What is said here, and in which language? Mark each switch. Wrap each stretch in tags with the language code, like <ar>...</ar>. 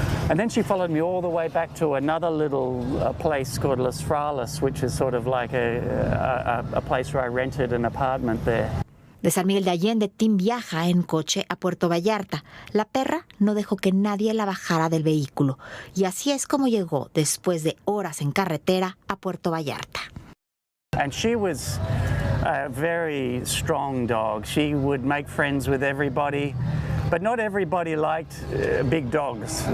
<en>And then she followed me all the way back to another little place called Las Frales, which is sort of like a place where I rented an apartment there.</en> <es>De San Miguel de Allende, Tim viaja en coche a Puerto Vallarta. La perra no dejó que nadie la bajara del vehículo. Y así es como llegó, después de horas en carretera, a Puerto Vallarta.</es> <en>And she was a very strong dog. She would make friends with everybody, but not everybody liked big dogs.</en>